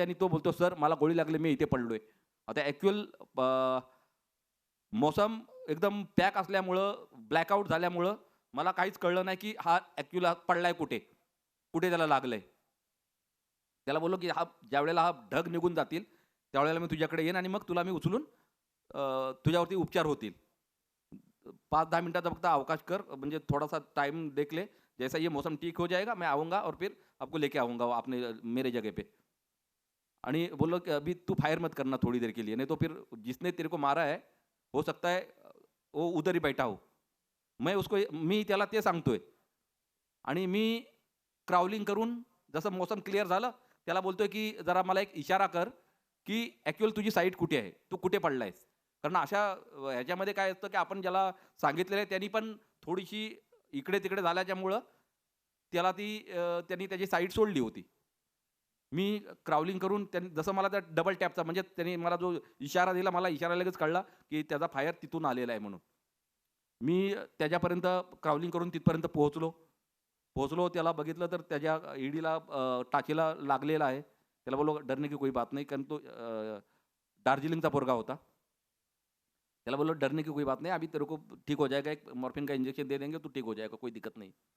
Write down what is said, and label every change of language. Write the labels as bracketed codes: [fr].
[mr] आणि तो बोलतो सर मला गोळी लागली, मी इथे पडलोय. आता ॲक्च्युअल मौसम एकदम पॅक असल्यामुळं, ब्लॅकआउट झाल्यामुळं मला काहीच कळलं नाही की हा ॲक्च्युअल पडलाय कुठे त्याला लागलंय. त्याला बोललो की ज्यावेळेला हा ढग निघून जातील त्यावेळेला मी तुझ्याकडे येईन आणि मग तुला मी उचलून तुझ्यावरती उपचार होतील. 5-10 मिनटाचा फक्त अवकाश कर, म्हणजे [hi] थोड़ा सा टाइम देख ले, जैसा ये मौसम ठीक हो जाएगा मैं आऊँगा और फिर आपको लेके आऊँगा अपने मेरे जगह पे. [mr] आणि बोललो [hi] कि अभी तू फायर मत करना थोड़ी देर के लिए, नहीं तो फिर जिसने तेरे को मारा है हो सकता है वो उधर ही बैठा हो. [mr] मी त्याला ते सांगतोय. आणि मी क्राउलिंग करून जसं मौसम क्लिअर झालं त्याला बोलतोय की जरा मला एक इशारा कर की ॲक्च्युअल तुझी साईट कुठे आहे, तू कुठे पडलायस. कारण अशा ह्याच्यामध्ये काय असतं की आपण ज्याला सांगितलेलं आहे त्यांनी पण थोडीशी इकडे तिकडे झाल्याच्यामुळं त्यांनी त्याची साईट सोडली होती. मी क्राउलिंग करून त्यांनी जसं मला त्या डबल टॅपचा म्हणजे त्यांनी मला जो इशारा दिला, मला इशारा लगेच कळला की त्याचा फायर तिथून आलेला आहे म्हणून. मी त्याच्यापर्यंत क्राउलिंग करून तिथपर्यंत पोहोचलो. त्याला बघितलं तर त्याच्या ईडीला टाचेला लागलेला आहे. त्याला बोललो [hi] डरने की कोई बात [mr] नाही, कारण तो दार्जिलिंगचा पोरगा होता. त्याला बोललो [hi] डरने की कोई बात नहीं, अभी तेरे को ठीक हो जाएगा, एक मॉर्फिन का इंजेक्शन दे देंगे, तू ठीक हो जाएगा, कोई दिक्कत नहीं.